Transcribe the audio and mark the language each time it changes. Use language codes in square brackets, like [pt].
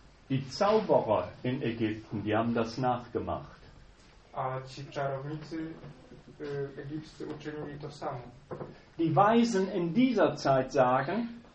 [de] Die Zauberer in Ägypten, die haben das nachgemacht. [pl] A ci czarownicy egipscy uczynili to samo. [de] Die Weisen in dieser Zeit sagen,